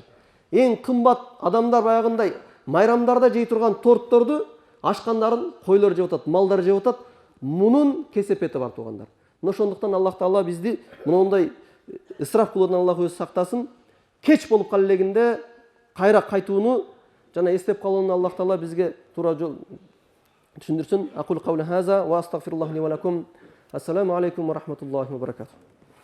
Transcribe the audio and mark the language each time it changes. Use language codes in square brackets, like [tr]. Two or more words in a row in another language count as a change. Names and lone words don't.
[ky] Эң кымбат адамдар баягындай майрамдарда жей турган тортторду ашкандарын койлор жеп атат, малдар жеп атат. Мунун кесепети бар туугандар. Мына ошондуктан Аллах Таала бизди мындай исраф кылуудан Аллах өзү сактасын. Кеч болуп кала элегинде кайра кайтууну жана эстеп калууну Аллах Таала бизге туура жол түшүндүрсүн. [ar] أقول قولي هذا وأستغفر الله لي ولكم. السلام عليكم ورحمة الله وبركاته.